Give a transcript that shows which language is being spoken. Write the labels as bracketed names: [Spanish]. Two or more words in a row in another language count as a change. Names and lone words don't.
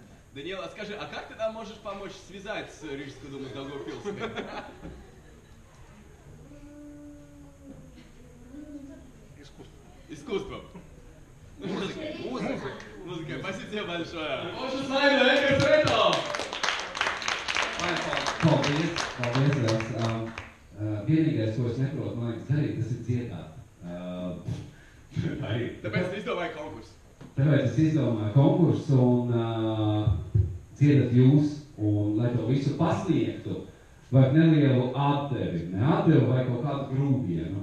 [Russian] Даниэла, скажи, а как ты нам можешь помочь связать Рижскую думу с Долгопилской? Искусством. Музыка. Спасибо тебе большое. Больше с вами Экар Светов. [Latvian] Paldies. Vienīgais, ko es neprotu, man liekas, darīt, tas ir dziedāt. Tāpēc es izdomāju konkursu. Tāpēc es izdomāju konkursu un dziedat jūs, un lai to visu pasniegtu, vajag nelielu atdevi, ne atdevi vai kaut kādu grūdienu.